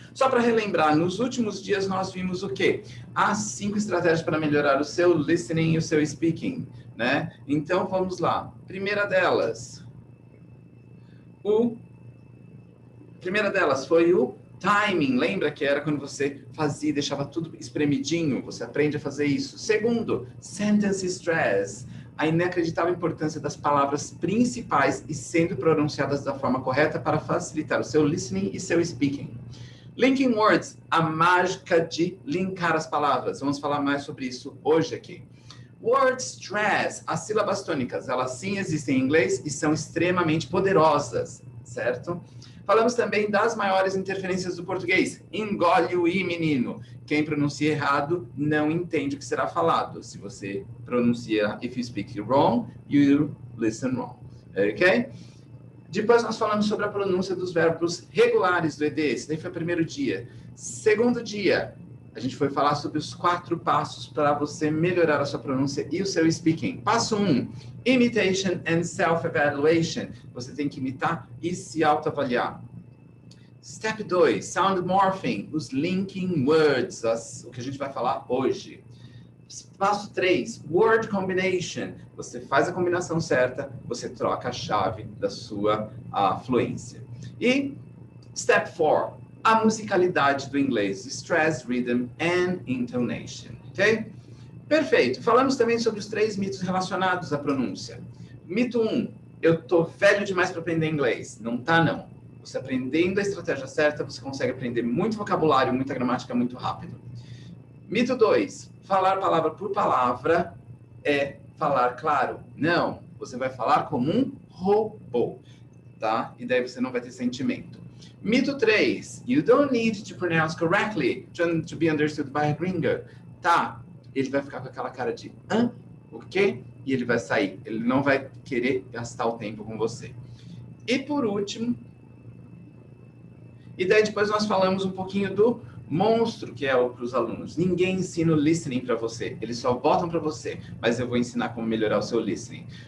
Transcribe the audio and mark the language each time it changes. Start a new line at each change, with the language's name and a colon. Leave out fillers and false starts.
Portuguese: Só para relembrar, nos últimos dias nós vimos o quê? As 5 estratégias para melhorar o seu listening e o seu speaking, né? Então, vamos lá. Primeira delas foi o timing. Lembra que era quando você fazia e deixava tudo espremidinho? Você aprende a fazer isso. Segundo, sentence stress. A inacreditável importância das palavras principais e sendo pronunciadas da forma correta para facilitar o seu listening e seu speaking. Linking words, a mágica de linkar as palavras. Vamos falar mais sobre isso hoje aqui. Word stress, as sílabas tônicas, elas sim existem em inglês e são extremamente poderosas, certo? Falamos também das maiores interferências do português. Engole o i, menino. Quem pronuncia errado não entende o que será falado. Se você pronuncia,
English: if you speak wrong, you listen wrong.
Portuguese: Ok? Depois nós falamos sobre a pronúncia dos verbos regulares do ED. Esse daí foi o primeiro dia. Segundo dia, a gente foi falar sobre os 4 passos para você melhorar a sua pronúncia e o seu speaking. Passo 1, imitation and self-evaluation. Você tem que imitar e se autoavaliar. Step 2, sound morphing, os linking words, o que a gente vai falar hoje. Passo 3, word combination. Você faz a combinação certa, você troca a chave da sua fluência. E step 4, a musicalidade do inglês, stress, rhythm and intonation, ok? Perfeito. Falamos também sobre os 3 mitos relacionados à pronúncia. Mito 1, eu tô velho demais para aprender inglês. Não tá, não. Você aprendendo a estratégia certa, você consegue aprender muito vocabulário, muita gramática muito rápido. Mito 2, falar palavra por palavra é falar claro. Não, você vai falar como um robô, tá? E daí você não vai ter sentimento. Mito 3,
English: you don't need to pronounce correctly to be understood by a gringo.
Portuguese: Tá, ele vai ficar com aquela cara de o quê? E ele vai sair. Ele não vai querer gastar o tempo com você. E por último, e daí depois nós falamos um pouquinho do monstro que é para os alunos. Ninguém ensina o listening para você. Eles só botam para você. Mas eu vou ensinar como melhorar o seu listening.